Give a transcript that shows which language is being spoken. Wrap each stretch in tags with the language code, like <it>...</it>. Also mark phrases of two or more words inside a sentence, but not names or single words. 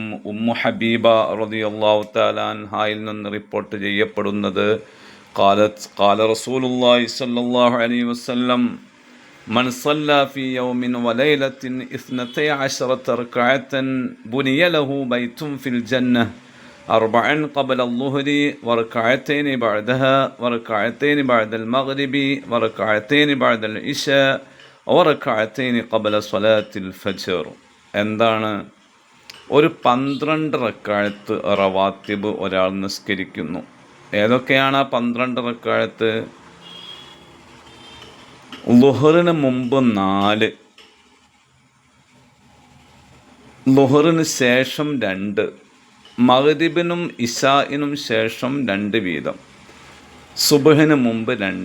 <ar>ഉമ്മു ഹബീബ رضي الله تعالى عنها</ar> <ml>നിന്ന് റിപ്പോർട്ട് ചെയ്യപ്പെടുന്നത്:</ml> <ar>قال رسول الله صلى الله عليه وسلم من صلى في يوم وليلة 12 ركعة بني له بيت في الجنة أربعا قبل الظهر وركعتين بعدها وركعتين بعد المغرب وركعتين بعد العشاء وركعتين قبل صلاة الفجر.</ar> <ml>എന്താണ്? ഒരു 12 റക്അത്ത് റവാത്തിബ് ഒരാൾ നിസ്കരിക്കുന്നു. ഏതൊക്കെയാണ് 12 റക്അത്ത്? ളുഹറിന് മുമ്പ് 4, ളുഹറിന് ശേഷം 2, മഗ്രിബിനും ഇശാഇനും ശേഷം 2 വീതം, സുബ്ഹിന് മുമ്പ് 2.</ml>